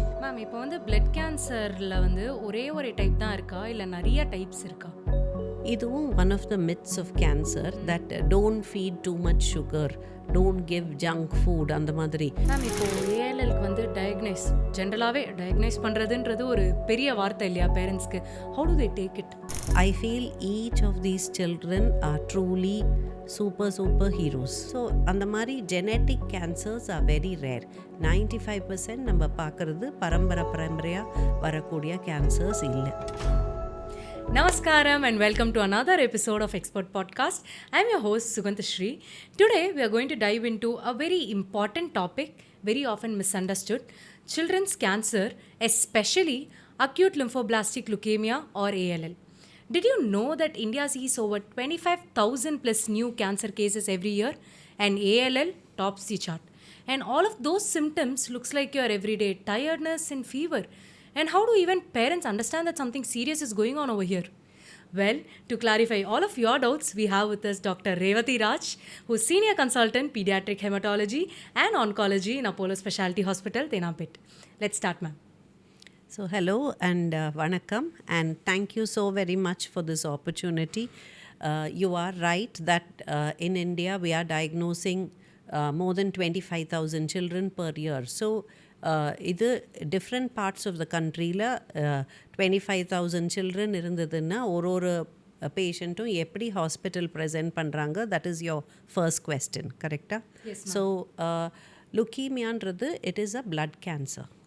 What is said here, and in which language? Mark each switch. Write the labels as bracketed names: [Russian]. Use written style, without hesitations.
[Tamil] Ma'am, இப்போ வந்து blood கேன்சரில் வந்து ஒரே ஒரு டைப் தான் இருக்கா இல்லை நிறைய டைப்ஸ் இருக்கா? [English] இதுவும் one of the myths of cancer, that don't feed too much sugar, don't give junk food, [Tamil] அந்த மாதிரி. மேம், இப்போ ஏஎல்எல்க்கு வந்து ஜென்ரலாகவே டயக்னைஸ் பண்ணுறதுன்றது ஒரு பெரிய வார்த்தை இல்லையா பேரண்ட்ஸ்க்கு? [English] How do they take it? I feel each of these children are truly super heroes. So [Tamil] அந்த மாதிரி [English] genetic cancers are very rare. [Tamil] 95% நம்ம பார்க்குறது பரம்பரையாக வரக்கூடிய கேன்சர்ஸ் இல்லை. [English] Namaskaram and welcome to another episode of Xpert podcast. I am your host Sugantashri. Today we are going to dive into a very important topic, very often misunderstood, children's cancer, especially acute lymphoblastic leukemia or ALL. Did you know that India sees over 25,000 plus new cancer cases every year and ALL tops the chart? And all of those symptoms looks like your everyday tiredness and fever. And how do even parents understand that something serious is going on over here? Well, to clarify all of your doubts, we have with us Dr. Revathi Raj, who is Senior Consultant, Pediatric Hematology and Oncology in Apollo Specialty Hospital, Thenampet. Let's start, ma'am. So hello and vanakkam, and thank you so very much for this opportunity. You are right that in India we are diagnosing more than 25,000 children per year. So இது different parts of the கண்ட்ரியில் 25,000 children இருந்ததுன்னா ஒரு பேஷண்ட்டும் எப்படி hospital present பண்ணுறாங்க, that is your first question, கரெக்டாக? So லுக்கீமியான்றது it is a blood cancer.